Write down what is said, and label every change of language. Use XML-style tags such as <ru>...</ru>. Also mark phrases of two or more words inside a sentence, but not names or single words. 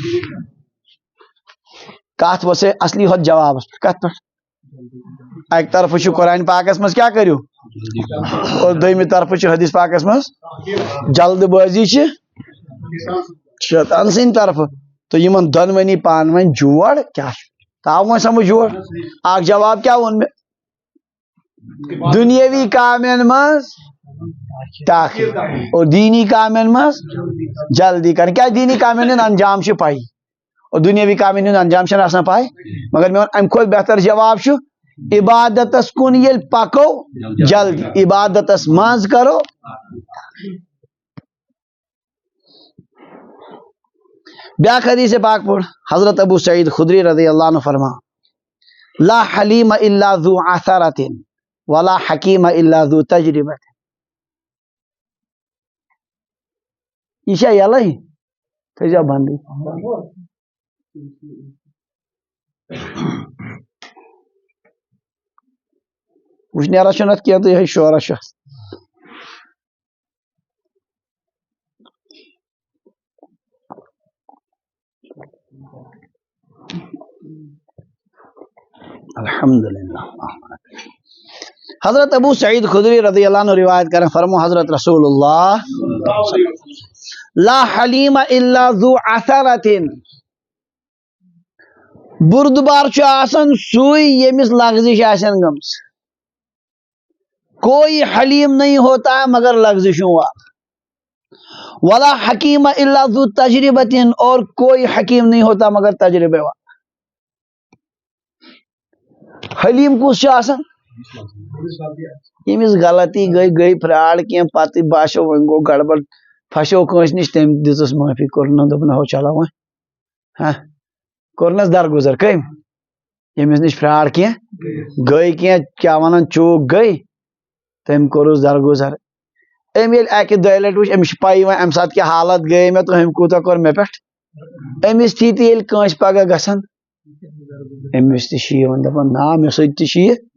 <ks>کتھ وسے اصلی ہوت جوابس پہ کت پہ اکہ طرف چھُ قرآن پاکس مز کیا کٔرِو اور دویمہِ طرف چھُ حدیث پاکس مز جلد بٲزی چھِ شیطان سٕنٛدِ طرفہٕ تو یمن دۄنوٕنی پانہٕ ؤنۍ جوڑ کیا تاو وۄنۍ سمجھ جوڑ اکھ جواب کیا ووٚن مےٚ دُنیٲوی کامٮ۪ن منٛز تاخیر اور دینی کامٮ۪ن منٛز جلدی کرٕنۍ کیٛازِ دینی کامٮ۪ن ہُنٛد انجام چھُ پاے اور دُنیٲوی کامٮ۪ن ہُنٛد انجام چھنہٕ آسان پاے مگر میون امہِ کھۄتہٕ بہتر جواب چھُ عبادتس کُن ییٚلہِ پکو جلدی عبادتس منٛز کرو بیاکھ حدیث پاک پوٚر حضرت ابو سعید خدری</ks> <ar>رضی اللہ عنہ</ar> <ks>فرما</ks> <ar>لا حلیم الا ذو عثرۃ ولا حکیم الا ذو تجربۃ</ar> <ks>یہ چھا یلے تھٲیزیو بندٕے وٕشنیرا چھُنہٕ اتھ کینٛہہ تہٕ یِہوٚے شورا چھُ الحمدللہ حضرت ابو سعید خدری</ks> <ar>رضی اللہ عنہ</ar> <ks>روایت کریں فرمو حضرت رسول اللہ</ks> <ar>لا حلیم الا ذو عثرۃ</ar> <ks>بردبار چھُ آسان سُے ییٚمِس لغزش آسن گٔمٕژ</ks> <ur>کوئی حلیم نہیں ہوتا ہے مگر لغزشوں والا</ur> <ar>ولا حکیم الا ذو تجربۃ</ar> <ur>اور کوئی حکیم نہیں ہوتا مگر تجربے والا</ur> <ks>حلیم کُس چھُ آسان ییٚمِس غلطی گٔے فراڈ کینٛہہ پتہٕ باسیو وۄنۍ گوٚو گڑبڑ پھسیو کٲنٛسہِ نِش تٔمۍ دِژٕس معٲفی کوٚرنس دوٚپُن ہو چلو وۄنۍ کوٚرنس درگُزر کٔمۍ ییٚمِس نِش فراڈ کینٛہہ گٔے کینٛہہ کیٛاہ ونان چوٗک گٔے تٔمۍ کوٚرُس درگُزر أمۍ ییٚلہِ اکہِ دۄیہِ لٹہِ وٕچھ أمِس چھِ پَیی وۄنۍ اَمہِ ساتہٕ کیٛاہ حالت گٔے مےٚ تہٕ أمۍ کوٗتاہ کوٚر مےٚ پٮ۪ٹھ أمِس تھی تہِ ییٚلہِ کٲنٛسہِ پگاہ گژھان أمِس تہِ چھِ یِوان دپان نا مےٚ سۭتۍ تہِ چھِ یہِ</ks>